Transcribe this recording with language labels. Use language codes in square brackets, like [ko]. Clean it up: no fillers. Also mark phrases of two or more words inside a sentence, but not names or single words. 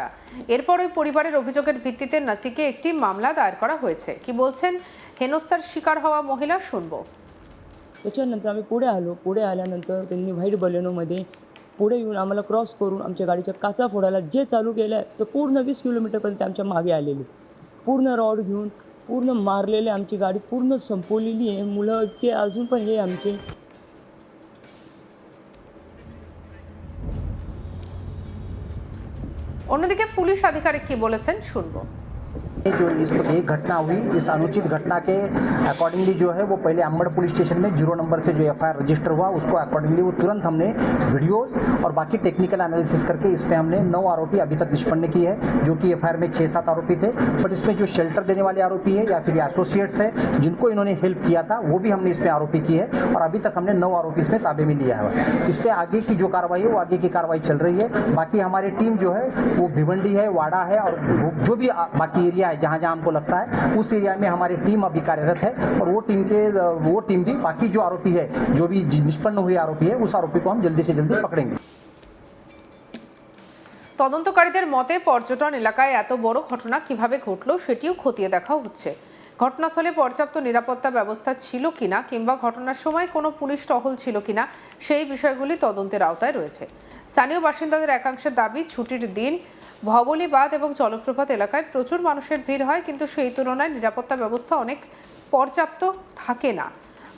[bn] এরপর ওই পরিবারের অভিযোগের ভিত্তিতে নাসিকে একটি মামলা দায়ের করা হয়েছে। কি বলছেন হেনস্থার শিকার হওয়া মহিলা, শুনবো। [mr] त्याच्यानंतर आम्ही पुढे आलो. पुढे आल्यानंतर त्यांनी व्हाईट बलेनोमध्ये पुढे येऊन आम्हाला क्रॉस करून आमच्या गाडीच्या काचा फोडायला जे चालू केलं ते पूर्ण 20 किलोमीटरपर्यंत आमच्या मागे आलेले. पूर्ण रॉड घेऊन पूर्ण मारलेले, आमची गाडी पूर्ण संपवलेली आहे. मुलं इतके अजून पण हे आमचे [bn] অন্যদিকে পুলিশ আধিকারিক কি বলেছেন, শুনবো। [hi] जो इस एक घटना हुई, इस अनुचित घटना के अकॉर्डिंगली जो है वो पहले अंबड़ [en] police station [hi] में 0 नंबर से जो [en] FIR register [hi] हुआ, उसको अकॉर्डिंगली वो तुरंत हमने वीडियोस और बाकी [en] technical analysis [hi] करके इस पे हमने 9 आरोपी अभी तक निष्पन्न की है, जो कि एफआईआर में 6-7 आरोपी थे। बट इसमें जो शेल्टर देने वाले आरोपी है या फिर एसोसिएट्स है जिनको इन्होंने हेल्प किया था, वो भी हमने इसमें आरोपी की है और अभी तक हमने 9 आरोपी इसमें ताबे में लिया है। इस पे आगे की जो कार्रवाई है वो आगे की कार्रवाई चल रही है। बाकी हमारी टीम जो है वो भिवंडी है, वाड़ा है और जो भी बाकी एरिया है जहाँ जहाँ हमको लगता है उस एरिया में हमारी टीम अभी कार्यरत है और वो टीम भी बाकी जो आरोपी है, जो भी निष्पन्न हुए आरोपी है, उस आरोपी को हम जल्दी से जल्दी पकड़ेंगे। [bn] তদন্তকারীদের মতে পর্যটন এলাকায় এত বড় ঘটনা কিভাবে ঘটলো সেটিও খতিয়ে দেখা হচ্ছে। ঘটনাস্থলে পর্যাপ্ত নিরাপত্তা ব্যবস্থা ছিল কিনা কিংবা ঘটনার সময় কোনো পুলিশ টহল ছিল কিনা সেই বিষয়গুলি তদন্তের আওতায় রয়েছে। স্থানীয় বাসিন্দাদের একাংশের দাবি, ছুটির দিন ভবলি বাঁধ এবং জলপ্রপাত এলাকায় প্রচুর মানুষের ভিড় হয়, কিন্তু সেই তুলনায় নিরাপত্তা ব্যবস্থা অনেক পর্যাপ্ত থাকে না।